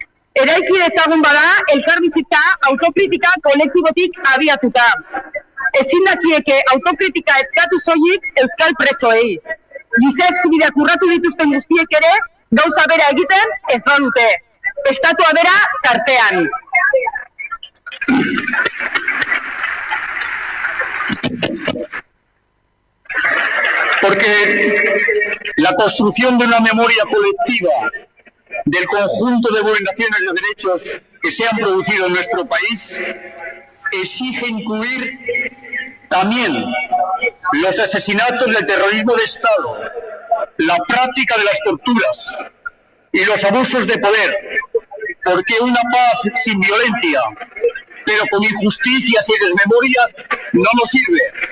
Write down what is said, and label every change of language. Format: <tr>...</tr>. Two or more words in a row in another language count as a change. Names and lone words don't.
<eu>Eraiki ezagun bada, elkarbizitza autokritika kolektibotik abiatuta. Ezin dakieke autokritika eskatu soilik euskal presoei. Giza eskubideak urratu dituzten guztiek ere, gauza bera egiten ez badute. Estatua bera tartean.</eu> <es>Porque la construcción de una memoria colectiva del conjunto de vulneraciones de derechos que se han producido en nuestro país exige incluir también los asesinatos del terrorismo de Estado, la práctica de las torturas y los abusos de poder, porque una paz sin violencia, pero con injusticias y desmemorias, no nos sirve.</es>